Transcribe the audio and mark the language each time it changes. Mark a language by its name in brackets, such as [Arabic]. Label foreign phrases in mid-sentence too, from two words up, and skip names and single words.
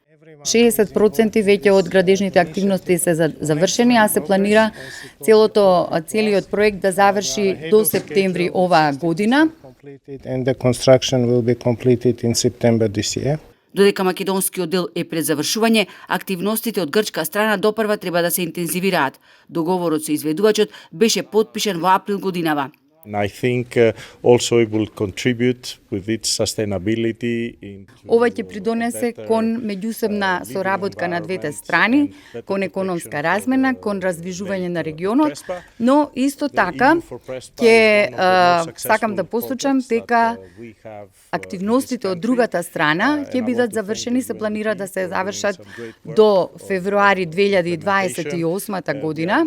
[Macedonian] 60% веќе од градежните активности се завршени, а се планира целиот проект да заврши до септември оваа година. Додека македонскиот дел е пред завршување, активностите од грчка страна допрва треба да се интензивираат. Договорот со изведувачот беше потпишан во април годинава. [English] I think also it will contribute with its sustainability. [Macedonian] Ова ќе придонесе кон меѓусебна соработка на двете страни, кон економска размена, кон развижување на регионот, но исто така ќе сакам да посочам дека активностите од другата страна ќе бидат завршени, се планира да се завршат до февруари 2028 година.